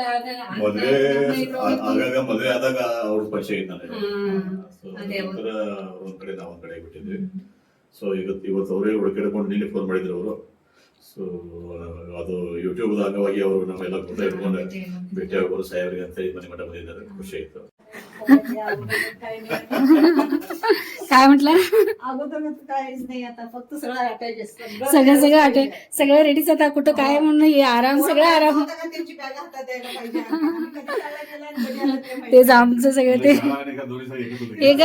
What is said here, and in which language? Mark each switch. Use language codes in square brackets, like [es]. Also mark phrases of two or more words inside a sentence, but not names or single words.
[kn] ಮದ್ವೆ ಆಗಾಗ ಮದ್ವೆ ಆದಾಗ ಅವ್ರ ಪರಿಚಯ ಐತೆ ನನಗೆ. ಒಂದ್ ಕಡೆ ನಾವ್ ಒಂದ್ ಕಡೆ ಬಿಟ್ಟಿದ್ವಿ. ಸೊ ಇವತ್ತು ಅವರೇ ಹುಡುಕಿಡ್ಕೊಂಡು ನೀಲಿ ಫೋನ್ ಮಾಡಿದ್ರು ಅವರು. ಸೊ ಅದು ಯೂಟ್ಯೂಬ್ ಅಂಗವಾಗಿ ಅವರು ನಮ್ಮೆಲ್ಲ ಗುಡ್ಡ ಇಟ್ಕೊಂಡು ಭೇಟಿ ಆಗೋರು ಸಾಹೇಬ್ರಿಗೆ ಅಂತ ಮನೆ ಮಠ ಬಂದಿದ್ದಾರೆ. ಖುಷಿ ಆಯ್ತು. [mr] काय म्हटलं? सगळं रेडीच आता. कुठं काय म्हणून आराम, सगळं आराम. तेच आमचं सगळं ते एक.